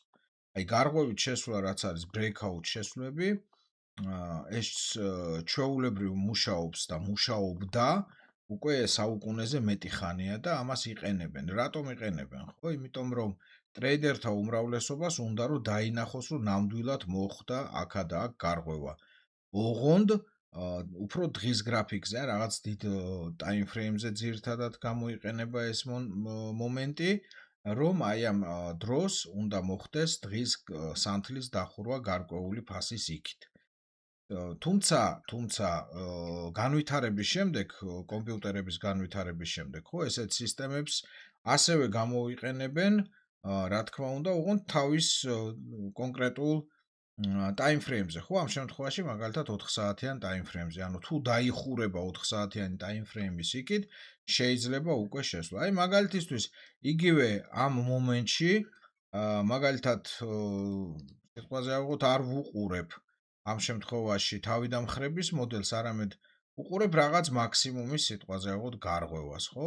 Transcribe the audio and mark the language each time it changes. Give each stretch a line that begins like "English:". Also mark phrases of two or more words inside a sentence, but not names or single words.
Georgian: აი გარღვევით შესვლა რაც არის breakout შესვლები, ეს ჩვეულებრივ მუშაობს და მუშაობდა უკვე საუკუნეზე მეტი ხანია და ამას იყენებენ. რატომ იყენებენ? ხო, იმიტომ რომ ტრეიდერთა უმრავლესობას უნდა რომ დაინახოს, რომ ნამდვილად მოხდა აქა და აქ გარღვევა. ოღონდ უფრო დღის გრაფიკზე, რაღაც დიდ
English: time frame-
Georgian: ზე ძირითადად გამოიყენება ეს მომენტი, რომ აი ამ დროს უნდა მოხდეს დღის სანთლის დახურვა გარკვეული ფასის იქით. თუმცა განვითარების შემდეგ, კომპიუტერების განვითარების შემდეგ, ხო, ესეთ სისტემებს ასევე გამოიყენებენ, რა თქმა უნდა, ოღონდ თავის კონკრეტულ
English: time frame-
Georgian: ზე, ხო, ამ შემთხვევაში მაგალითად 4 საათიან
English: time frame-
Georgian: ზე, ანუ თუ დაიხურება 4 საათიანი
English: time frame-
Georgian: ის იქით, შეიძლება უკვე შესვლა. აი მაგალითისთვის, იგივე ამ მომენტში, მაგალითად, სიტყვაზე ავიღოთ, არ ვუყურებ ამ შემთხვევაში თავიდან ხრების მოდელს, არამედ უყურებ რაღაც მაქსიმუმის სიტყვაზე ავიღოთ გარღვევას, ხო?